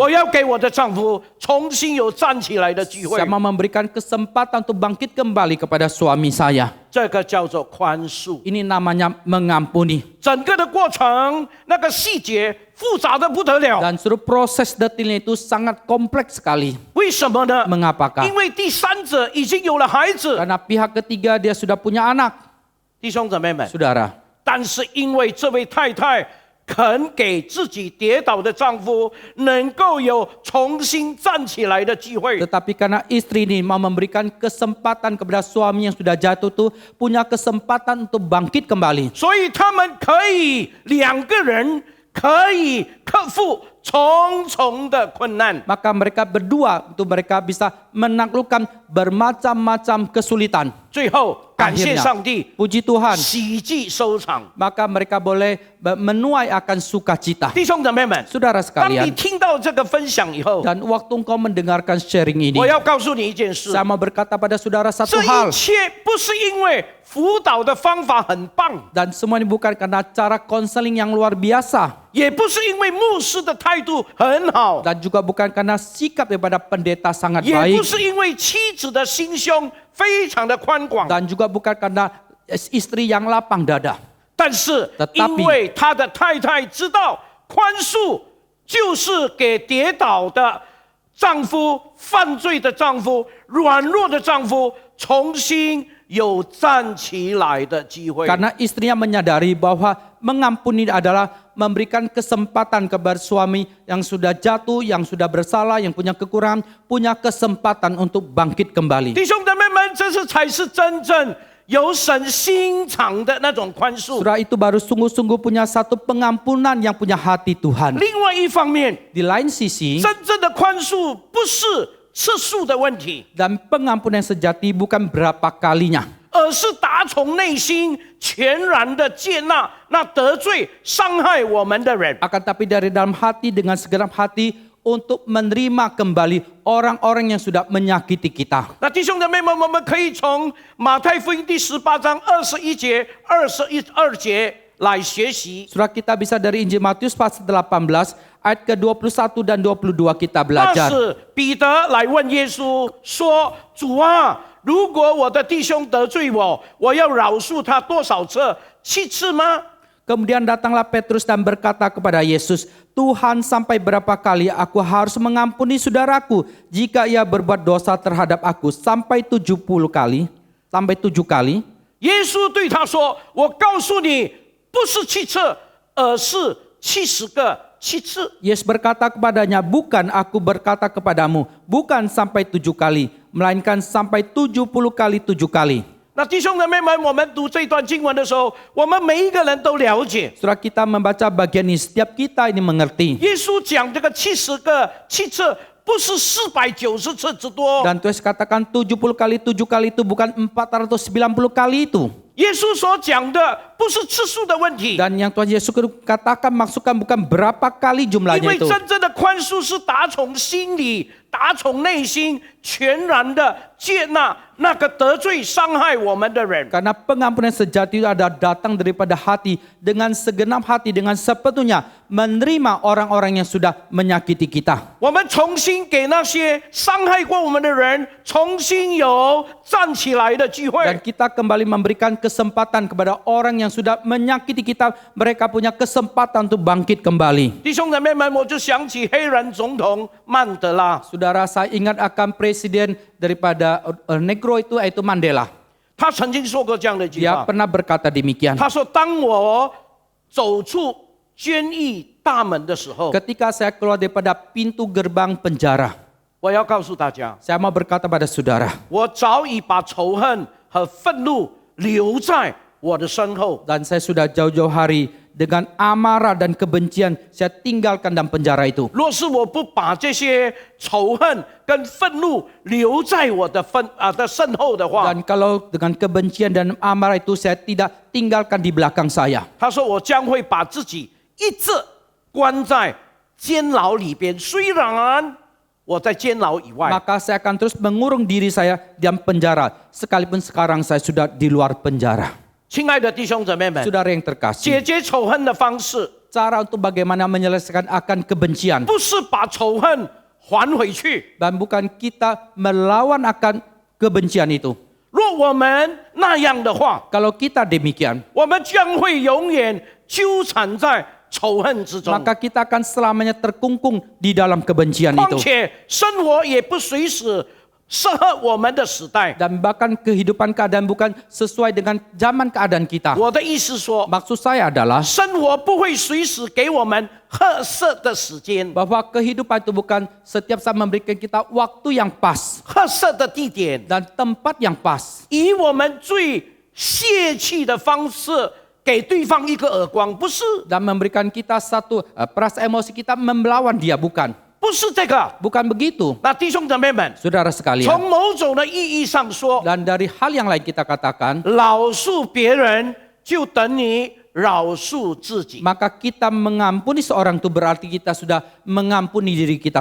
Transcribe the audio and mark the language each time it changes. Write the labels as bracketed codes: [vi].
[zh] 我要给我的丈夫重新有站起来的机会 [id] saya。mau memberikan kesempatan untuk bangkit kembali kepada suami saya. [zh] 这个叫做宽恕。 [id] Ini namanya mengampuni. [zh] 整个的过程，那个细节复杂的不得了。 [id] Dan seluruh proses detailnya itu sangat kompleks sekali. [zh] 为什么呢？ [id] Mengapakah? [zh] 因为第三者已经有了孩子。 [id] Karena pihak ketiga dia sudah punya anak. [zh] 弟兄姊妹们， [id] Saudara, [zh] 但是因为这位太太肯给自己跌倒的丈夫能够有重新站起来的机会， [id] tetapi karena istri ini mau memberikan kesempatan kepada suami yang sudah jatuh itu punya kesempatan untuk bangkit kembali. [zh] 所以他们可以两个人可以克服重重的困难。 [id] Maka mereka berdua untuk mereka bisa menaklukkan bermacam-macam kesulitan. [zh] 最后，感谢 [id] Akhirnya, [zh] 上帝， [id] puji Tuhan, [zh] 喜剧收场。 [id] maka mereka boleh menuai akan sukacita. [zh] 弟兄姊妹们， [id] Saudara [zh] 当你 [id] sekalian, [zh] 听到这个分享以后， [id] dan waktu engkau mendengarkan sharing ini, [zh] 我要告诉你一件事： [id] saya mau berkata pada saudara [zh] 这 [id] satu [zh] 一 [id] hal. [zh] 切不是因为辅导的方法很棒， [id] Dan semua ini bukan karena cara konseling yang luar biasa. [zh] 也不是因为牧师的态度很好， [id] Dan juga bukan karena sikap daripada pendeta sangat [zh] 也 [id] baik. [zh] 不是因为妻子的心胸非常的宽广， [id] Dan juga bukan karena istri yang lapang dada. [zh] 但是 [id] Tetapi [zh] 因为他的太太知道宽恕就是给跌倒的丈夫、犯罪的丈夫、软弱的丈夫重新有站起来的机会。 [id] Karena istrinya menyadari bahwa mengampuni adalah memberikan kesempatan kepada suami yang sudah jatuh, yang sudah bersalah, yang punya kekurangan, punya kesempatan untuk bangkit kembali. [zh] 弟兄姊妹们，这是才是真正有神心肠的那种宽恕。 [id] Surah itu baru sungguh-sungguh punya satu pengampunan yang punya hati Tuhan. [zh] 另外一方面， [id] Di lain sisi, [zh] 真正的宽恕不是次数的问题， [id] dan pengampunan sejati bukan berapa kalinya, [zh] 而是打从内心全然的接纳那得罪伤害我们的人。 [id] Akan tapi dari dalam hati dengan segenap hati untuk menerima kembali orang-orang yang sudah menyakiti kita. [zh] 那弟兄姊妹们，我们可以从马太福音第18章21节、22节来学习。 [id] Surah kita bisa dari Injil Matius pasal 18 ayat ke-21 dan 22 kita belajar. [zh] 是彼得来问耶稣说：“主啊，如果我的弟兄得罪我，我要饶恕他多少次？7次吗？” [id] Kemudian datanglah Petrus dan berkata kepada Yesus, Tuhan, sampai berapa kali aku harus mengampuni saudaraku jika ia berbuat dosa terhadap aku? Sampai 70 kali? Sampai 7 kali? [zh] 耶稣对他说：“我告诉你，不是7次，而是70个7次。” [id] Yesus berkata kepadanya, bukan aku berkata kepadamu, bukan sampai 7 kali, melainkan sampai 70 kali 7 kali. [zh] 那弟兄姊妹们，我们读这段经文的时候，我们每一个人都了解， [id] Setelah kita membaca bagian ini, setiap kita ini mengerti. [zh] 耶稣讲这个70个7次，不是490次之多。 [id] Dan Tuhan katakan 70 kali 7 kali itu bukan 490 kali itu. [zh] 耶稣所讲的不是次数的问题， [id] Dan yang Tuhan Yesus katakan maksudkan bukan berapa kali [zh] 因 [id] jumlahnya [zh] 为 [id] itu. [zh] 真正的宽恕是打从心里、打从内心全然的接纳那个得罪伤害我们的人。 [id] Karena pengampunan sejati itu adalah datang daripada hati dengan segenap hati, dengan sepenuhnya menerima orang-orang yang sudah menyakiti kita. [zh] 我们重新给那些伤害过我们的人重新有站起来的机会。 [id] kita kembali memberikan kesempatan kepada orang yang sudah menyakiti kita, mereka punya kesempatan untuk bangkit kembali. [zh] 弟兄姊妹们，我就想起黑人总统曼德拉， [id] Saudara, saya ingat akan presiden daripada Negro itu, yaitu Mandela. [zh] 他曾经说过这样的一句 [id] Dia [zh] 话， [id] pernah berkata demikian. [zh] 他说：“当我走出监狱大门的时候， [id] Ketika saya keluar daripada pintu gerbang penjara, [zh] 我要告诉大家， [id] saya mau berkata pada saudara, [zh] 我早已把仇恨和愤怒留在我的身后。 [id] dan saya sudah jauh-jauh hari dengan amarah dan kebencian saya tinggalkan dalam penjara itu. [zh] 若是我不把这些仇恨跟愤怒留在我的身后的话， [id] Dan kalau dengan kebencian dan amarah itu saya tidak tinggalkan di belakang saya, [zh] 他说我将会把自己一直关在监牢里边。虽然我在监牢以外， [id] maka saya akan terus mengurung diri saya dalam penjara, sekalipun sekarang saya sudah di luar penjara. [zh] 亲爱的弟兄姊妹们， [id] Saudara yang [zh] 解 [id] terkasih, [zh] 决仇恨的方式 [id] cara untuk bagaimana menyelesaikan akan kebencian, [zh] 不是把仇恨还回去。 [id] dan bukan kita melawan akan kebencian itu. [zh] 若我们那样的话， [id] Kalau kita demikian, [zh] 我们将会永远纠缠在仇恨之中。 [id] maka kita akan selamanya terkungkung di dalam kebencian [zh] 况 [id] itu. [zh] 且生活也不随时适合我们的时代。 [id] Dan bahkan kehidupan keadaan bukan sesuai dengan zaman keadaan kita. [zh] 我的意思说， [id] Maksud saya adalah [zh] 生活不会随时给我们合适的时间、 [id] bahwa kehidupan itu bukan setiap saat memberikan kita waktu yang pas [zh] 合适的地点， [id] dan tempat yang pas. [zh] 以我们最泄气的方式给对方一个耳光，不是， [id] Dan memberikan kita satu perasaan emosi kita melawan dia, bukan. [zh] 不是这个。 [id] Bukan begitu. [zh] 那弟兄姊妹们， [id] Saudara sekalian. [zh] 从某种的意义上说， [id] Dan dari hal yang lain kita katakan, [zh] 饶恕别人就等于饶恕自己， [id] maka kita mengampuni seorang itu berarti kita sudah mengampuni diri kita